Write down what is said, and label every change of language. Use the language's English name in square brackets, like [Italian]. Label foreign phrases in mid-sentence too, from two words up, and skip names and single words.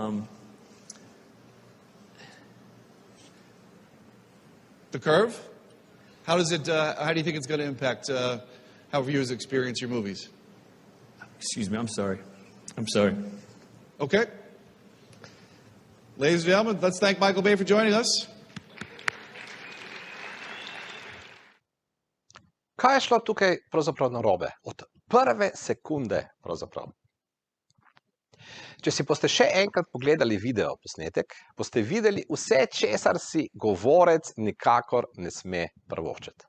[English] The Curve? How do you think it's going to impact how viewers experience your movies? Excuse me, I'm sorry. Okay. Ladies and gentlemen, let's thank Michael Bay for joining us. [Slovenian] Kaj je šlo tukaj pravzaprav narobe? Od prve sekunde pravzaprav. Če si boste še enkrat pogledali video posnetek, boste videli vse, česar si govorec nikakor ne sme privoščiti.